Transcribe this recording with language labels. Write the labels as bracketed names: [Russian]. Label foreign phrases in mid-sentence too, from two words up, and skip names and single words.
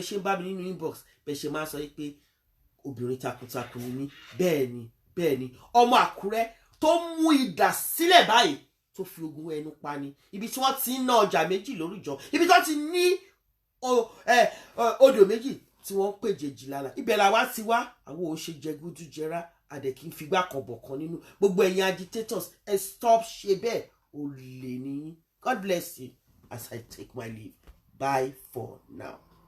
[Yoruba] ṣe ń bá mi nínú inbox bẹ ṣe máa sọ pé obìnrin takuntakun ni mí bẹ́ẹ̀ ni ọmọ Àkúrẹ́ tó mú idà sílẹ̀ báyìí tó fi ogun ẹnu pa ni ibi tí wọ́n ti ń ná ọjà méjì lórújọ ibi tí wọ́n ti ní odò méjì tí wọ́n ń pèjèjì lára ibẹ̀ làwa ti wá àwọn ò ṣe jẹgúdú jẹrá àdẹ̀kí ń figbá kan bọ̀ kan nínú gbogbo ẹ̀yin [English] agitators stop [Yoruba] ṣe bẹ́ẹ̀ olè nìyí. [English] God bless you as I take my leave. Bye for now.